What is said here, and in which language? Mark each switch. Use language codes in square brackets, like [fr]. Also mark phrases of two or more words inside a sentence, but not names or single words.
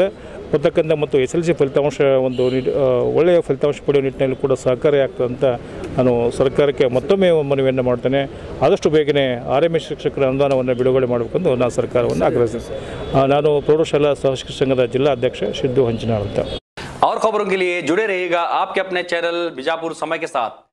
[kn] ಬರ್ತಕ್ಕಂಥ ಮತ್ತು SLC ಫಲಿತಾಂಶ ಒಂದು ಒಳ್ಳೆಯ ಫಲಿತಾಂಶ ಪಡೆಯುವ ನಿಟ್ಟಿನಲ್ಲಿ ಕೂಡ ಸಹಕಾರಿ ಆಗ್ತದೆ ಅಂತ ನಾನು ಸರ್ಕಾರಕ್ಕೆ ಮತ್ತೊಮ್ಮೆ ಮನವಿಯನ್ನು ಮಾಡ್ತೇನೆ. ಆದಷ್ಟು ಬೇಗನೆ RMSA ಶಿಕ್ಷಕರ ಅನುದಾನವನ್ನು ಬಿಡುಗಡೆ ಮಾಡಬೇಕೆಂದು ನಾನು ಸರ್ಕಾರವನ್ನು ಆಗ್ರಹಿಸ್ತೇನೆ. ನಾನು ಪ್ರೌಢಶಾಲಾ ಸಹಶಿಕ್ಷಕ ಸಂಘದ ಜಿಲ್ಲಾ ಅಧ್ಯಕ್ಷ ಸಿದ್ದು ಹಂಚಿನಾಳ್ ಅಂತ. [hi] और खबरों के लिए जुड़े रहिएगा आपके अपने चैनल बीजापुर समय के साथ।